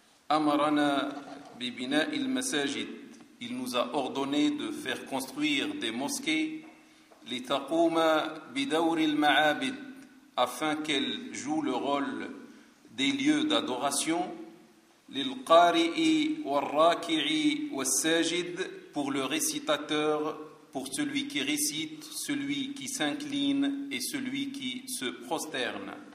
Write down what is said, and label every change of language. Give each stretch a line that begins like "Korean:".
Arabic: أمرنا ببناء المساجد.
French: Il nous a ordonné de faire construire des mosquées.
Arabic: لتقوم بدور المعابد.
French: Afin qu'elles jouent le rôle des lieux d'adoration.
Arabic: للقارئ والراكع والساجد.
French: Pour le récitateur, pour celui qui récite, celui qui s'incline et celui qui se prosterne.